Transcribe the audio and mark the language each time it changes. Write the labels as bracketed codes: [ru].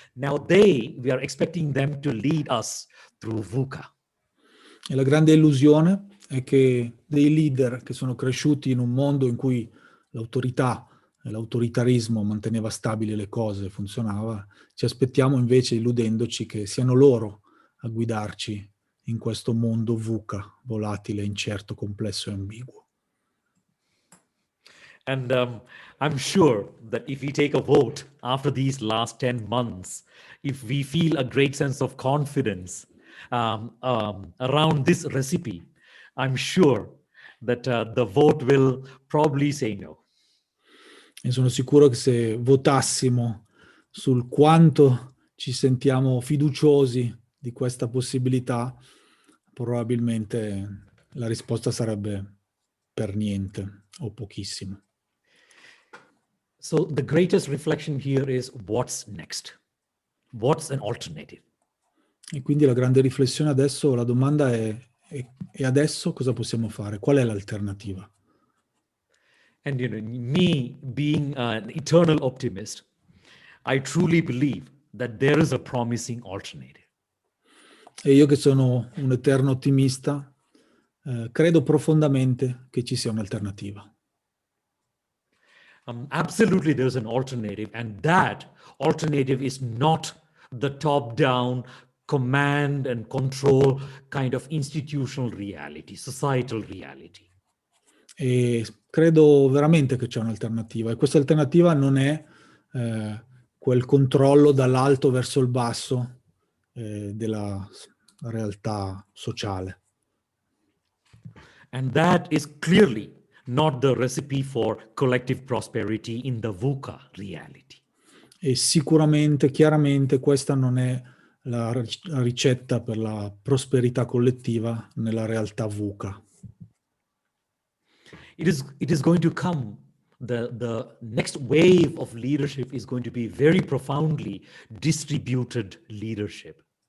[en] Now we are expecting them to lead us through VUCA. [it] E la grande illusione è che dei leader che sono cresciuti in un mondo in cui l'autorità e l'autoritarismo manteneva stabili le cose, funzionava, ci aspettiamo invece, illudendoci, che siano loro a guidarci in questo mondo VUCA, volatile, incerto, complesso e ambiguo. [en] And I'm sure that if we take a vote after these last 10 months, if we feel a great sense of confidence around this recipe, I'm sure that the vote will probably say no. [it] E sono sicuro che se votassimo sul quanto ci sentiamo fiduciosi di questa possibilità, probabilmente la risposta sarebbe per niente o pochissimo. [en] So the greatest reflection here is what's next? What's an alternative? [it] E quindi la grande riflessione adesso, la domanda è adesso cosa possiamo fare? Qual è l'alternativa? [en] And me being an eternal optimist, I truly believe that there is a promising alternative. [it] E io che sono un eterno ottimista, credo profondamente che ci sia un'alternativa. [en] Absolutely, there's an alternative, and that alternative is not the top-down command and control kind of institutional reality, societal reality. [it] E credo veramente che c'è un'alternativa, e questa alternativa non è quel controllo dall'alto verso il basso della realtà sociale. [en] And that is clearly not the recipe for collective prosperity in the VUCA reality. [it] E sicuramente, chiaramente, questa non è la ricetta per la prosperità collettiva nella realtà VUCA. [en] It is going to come, the next wave of leadership is going to be very profoundly distributed leadership.